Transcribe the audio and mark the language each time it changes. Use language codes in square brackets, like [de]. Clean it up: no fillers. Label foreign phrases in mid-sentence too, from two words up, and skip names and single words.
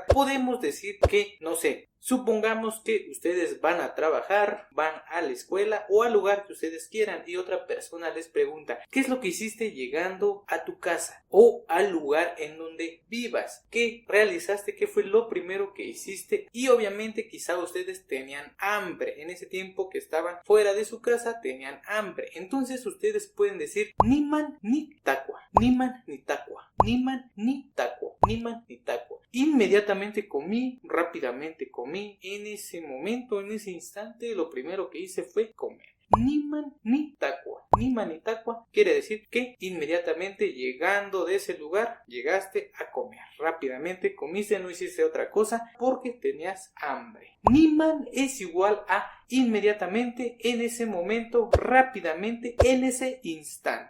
[es] Podemos decir que, no sé, supongamos que ustedes van a trabajar, van a la escuela o al lugar que ustedes quieran y otra persona les pregunta ¿qué es lo que hiciste llegando a tu casa o al lugar en donde vivas? ¿Qué realizaste? ¿Qué fue lo primero que hiciste? Y obviamente quizá ustedes tenían hambre. En ese tiempo que estaban fuera de su casa tenían hambre. Entonces ustedes pueden decir [nah] niman ni taqua, niman ni taqua, niman ni taqua, niman ni taqua. [es] Inmediatamente comí, rápidamente comí, en ese momento, en ese instante, lo primero que hice fue comer. [nah] Niman ni taqua. Niman ni taqua [es] quiere decir que inmediatamente llegando de ese lugar llegaste a comer. Rápidamente comiste, no hiciste otra cosa porque tenías hambre. Niman es igual a inmediatamente, en ese momento, rápidamente, en ese instante.